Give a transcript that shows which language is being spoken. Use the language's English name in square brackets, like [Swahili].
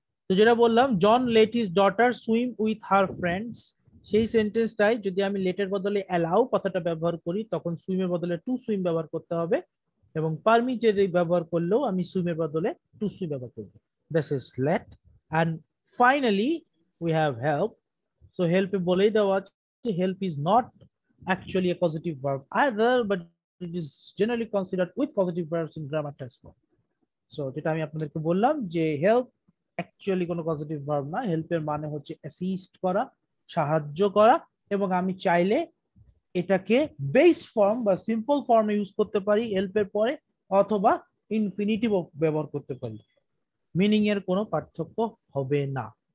[Bangla] তো যেটা বললাম, [English] John let his daughter swim with her friends, [Bangla] সেই সেন্টেন্সটাই যদি আমি লেটের বদলে অ্যালাউ কথাটা ব্যবহার করি তখন সুইমের বদলে টু সুইম ব্যবহার করতে হবে, এবং পারমিটেড ব্যবহার করলেও আমি সুইমের বদলে টু সুইম ব্যবহার করব। [English] This is let. And finally we have help. [Bangla] So হেল্পে বলেই দেওয়া আছে [English] Help is not actually a positive verb either, but it is generally considered with positive verbs in grammar textbook. [Bangla] So যেটা আমি আপনাদেরকে বললাম যে হেল্প অ্যাকচুয়ালি কোনো positive verb না, হেল্পের মানে হচ্ছে অ্যাসিস্ট করা, সাহায্য করা, এবং আমি চাইলে এটাকে বেস ফর্ম বা সিম্পল ফর্মে ইউজ করতে পারি হেল্পের পরে, অথবা ইনফিনিটিভ ব্যবহার করতে পারি, মিনিং এর কোনো পার্থক্য হবে না।